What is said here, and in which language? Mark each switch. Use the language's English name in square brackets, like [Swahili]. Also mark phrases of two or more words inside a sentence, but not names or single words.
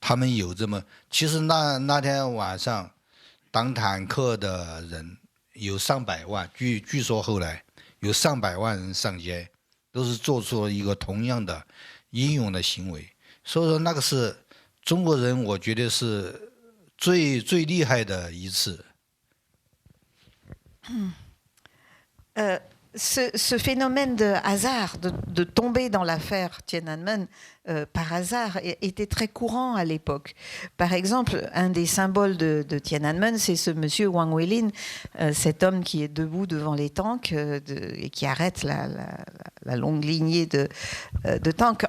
[Chinese] 他们有这么，其实那天晚上挡坦克的人有上百万，据说后来有上百万人上街，都是做出了一个同样的英勇的行为。所以说那个是中国人，我觉得是最厉害的一次。 [French] Ce phénomène de hasard, de tomber dans l'affaire Tiananmen par hasard, était très courant à l'époque. Par exemple, un des symboles de Tiananmen, c'est ce monsieur Wang Weilin, cet homme qui est debout devant les tanks et qui arrête la longue lignée de tanks.